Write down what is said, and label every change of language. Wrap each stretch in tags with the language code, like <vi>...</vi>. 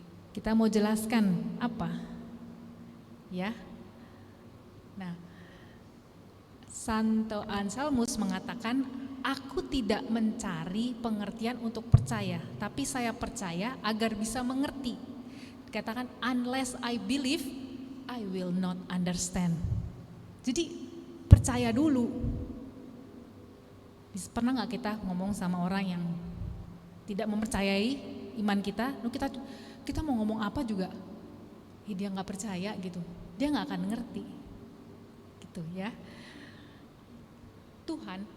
<id>Kita mau jelaskan apa? Ya. Nah, Santo Anselmus mengatakan, aku tidak mencari pengertian untuk percaya, tapi saya percaya agar bisa mengerti.</id> <en>Dikatakan, unless I believe, I will not understand.</en> <id>Jadi percaya dulu. Pernah gak kita ngomong sama orang yang tidak mempercayai iman kita, kita mau ngomong apa juga, dia gak percaya gitu, dia gak akan ngerti gitu ya. Tuhan</id>